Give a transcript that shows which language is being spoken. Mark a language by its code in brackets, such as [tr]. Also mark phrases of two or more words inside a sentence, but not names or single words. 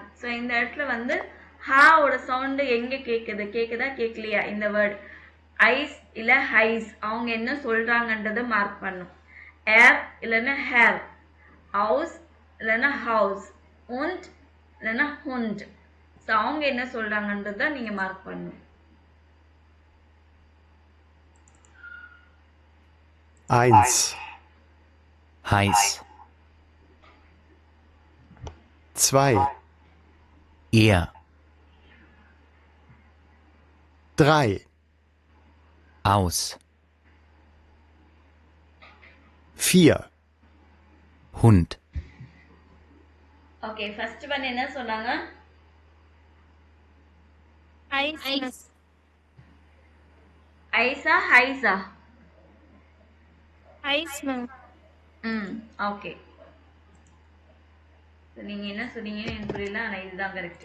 [ta] ஸோ இந்த இடத்துல வந்து ஹாவோட சவுண்டு எங்கே கேட்குது, கேட்குதா கேட்கலையா, இந்த வேர்டு ஐஸ் இல்லை ஹைஸ் அவங்க என்ன சொல்கிறாங்கன்றதை மார்க் பண்ணும். ஏர் இல்லைன்னா ஹேர், ஹவுஸ் இல்லைன்னா ஹவுஸ், உண்ட் இல்லைன்னா ஹுண்ட். ஸோ அவங்க என்ன சொல்கிறாங்கன்றதை நீங்கள் மார்க் பண்ணணும். [de] Eins. heiß, Zwei. er, Drei. aus, Vier. Hund, [ta] ஓகே, [en] first one [ta] என்ன சொன்னாங்க? ஐஸா ஹைஸா? ஐஸ் மேம். ஓகே. நீங்க என்ன சொன்னீங்க எனக்கு புரியல, ஆனா இதுதான் கரெக்ட்.